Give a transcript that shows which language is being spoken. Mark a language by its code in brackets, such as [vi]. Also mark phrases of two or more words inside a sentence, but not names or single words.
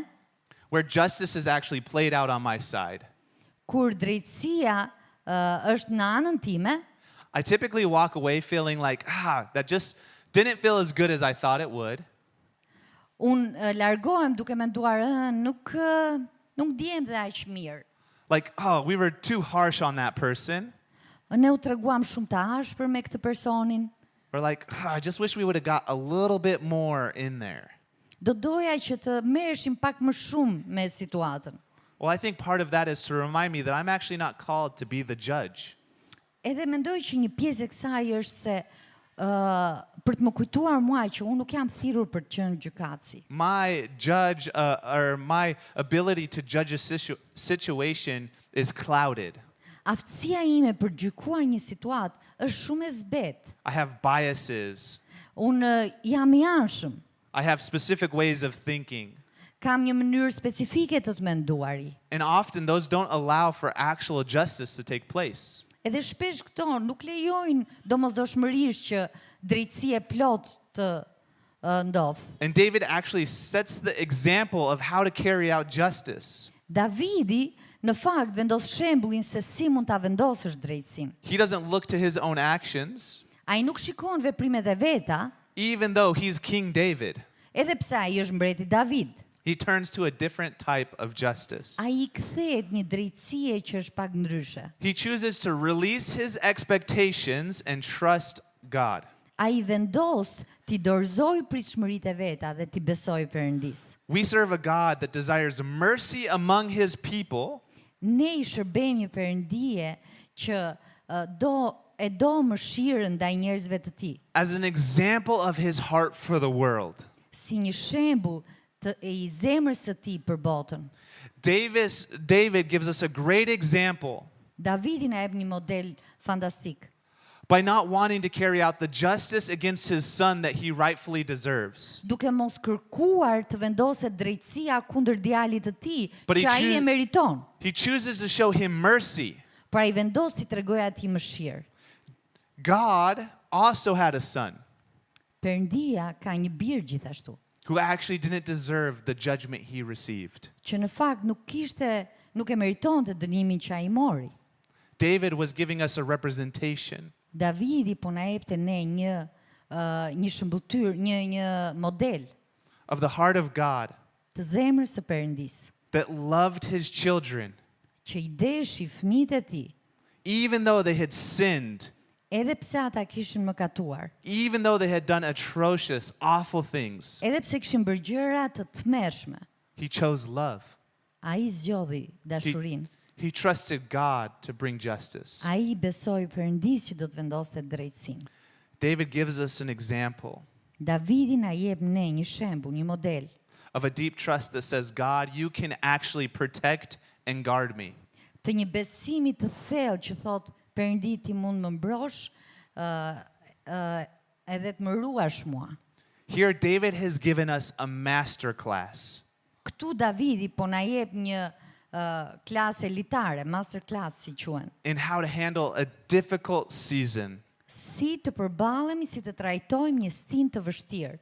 [en] where justice is actually played out on my side, [sq] kur drejtësia është në anën time, [en] I typically walk away feeling like, that just didn't feel as good as I thought it would. [sq] unë largohem duke menduar nuk ndihem dhe aq mirë. [en] Like, we were too harsh on that person. [sq] Ne u treguam shumë të ashpër me këtë personin. [en] Or like, I just wish we would have got a little bit more in there. [sq] Do doja që të merreshim pak më shumë me situatën. [en] Well, I think part of that is to remind me that I'm actually not called to be the judge. [sq] Edhe mendoj që një pjesë e kësaj është se për të më kujtuar mua që unë nuk jam thirrur për të qenë gjykatësi. [en] My judge or my ability to judge a situation is clouded. [sq] Aftësia ime për gjykuar një situatë është shumë e zbetë. [en] I have biases. [sq] Unë jam i anshëm. [en] I have specific ways of thinking. [sq] Kam një mënyrë specifike të menduari. [en] And often those don't allow for actual justice to take place. [sq] Edhe shpesh këto nuk lejojnë domosdoshmërisht që drejtësia e plot të ndodh. [en] And David actually sets the example of how to carry out justice. [sq] Davidi në fakt vendos shembullin se si mund ta vendosësh drejtësinë. [en] He doesn't look to his own actions, [sq] Ai nuk shikon veprimet e veta, [en] even though he's King David. [sq] edhe pse ai është mbreti David. [en] He turns to a different type of justice. [sq] Ai kthehet një drejtësie që është pak ndryshe. [en] He chooses to release his expectations and trust God. [sq] Ai vendos t'i dorëzoj pritshmëritë e veta dhe t'i besoj Perëndis. [en] We serve a God that desires mercy among his people, [sq] Ne I shërbejmë një Perëndije që do mëshirën ndaj njerëzve të tij, [en] as an example of his heart for the world. [sq] si një shembull të I zemrës së tij për botën. [en] David gives us a great example [sq] Davidi na jep një model fantastik. [en] by not wanting to carry out the justice against his son that he rightfully deserves. [sq] Duke mos kërkuar të vendoset drejtësia kundër djalit të tij, [en] But he [sq] që ai e meriton. [en] He chooses to show him mercy. [sq] Pra I vendos t'i tregojë atij mëshirë. [en] God also had a son [sq] Perëndia ka një bir gjithashtu, [en] who actually didn't deserve the judgment he received. [sq] që në fakt nuk e meritonte dënimin që ai mori. [en] David was giving us a representation [sq] Davidi po na jepte ne një shëmbulltyr, një model [en] of the heart of God [sq] të zemrës së Perëndis, [en] that loved his children, [sq] që I deshi fëmijët e tij, [en] even though they had sinned, [sq] edhe pse ata kishin mëkatuar, [en] even though they had done atrocious, awful things. [sq] edhe pse kishin bërë gjëra të tmerrshme. [en] He chose love. [sq] Ai zgjodhi dashurinë. [en] He trusted God to bring justice. [sq] Ai besoi Perëndis që do të vendoste drejtësinë. [en] David gives us an example [sq] Davidi na jep ne një shembull, një model [en] of a deep trust that says, God, you can actually protect and guard me. [sq] të një besimi të thellë që thot Perëndi ti mund më mbrosh edhe të më ruash mua. [en] Here, David has given us a master class [sq] Këtu Davidi po na jep një klasë elitare, [en] master class [sq] si quhen. [en] in how to handle a difficult season, [sq] Si të përballemi, si të trajtojmë një stin të vështirë,